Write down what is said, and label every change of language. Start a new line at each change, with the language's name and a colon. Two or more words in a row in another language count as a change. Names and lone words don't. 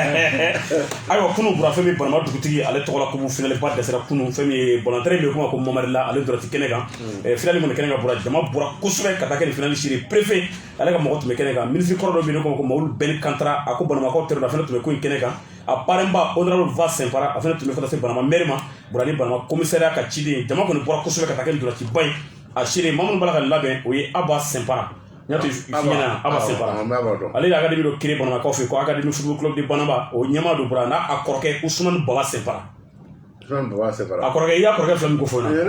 Bambara: ayiwa kunu Bura fɛn min Banama dugutigi ale tɔgɔla kubu finale ba dɛsɛra kunu fɛn min ye balontan bɛ kuma ko Mamadi La ale dɔrɔn ti kɛnɛ kan finale kɔni kɛnɛ kan Bura jama bɔra kosɛbɛ ka taa kɛ nin finale siri préfet ale ka mɔgɔ tun bɛ kɛnɛ kan ministre kɔrɔ dɔ bɛ yen ko Mawulu Bɛni Kantara a ko Banamakaw tɛrɛ la fɛnɛ tun bɛ ko in kɛnɛ kan a parrainba honorable Va Sɛnfara a fɛnɛ tun bɛ fɛ ka se Banama maire ma Bura ni Banama commissariat ka ciden jama kɔni bɔra kosɛbɛ ka taa kɛ nin dɔrɔntiba in a siri maa minnu b'a la ka labɛn o ye Aba Sɛnfara n y'a to f'i ɲɛna Aba Sɛnfara ale ye académie dɔ créé Banamakaw fɛ yen ko académie football club de Banaba o ɲɛmaa don Bura n'a a kɔrɔkɛ Ousmane Baba Sɛnfara a kɔrɔkɛ i y'a kɔrɔkɛ fila min ko fɔ n na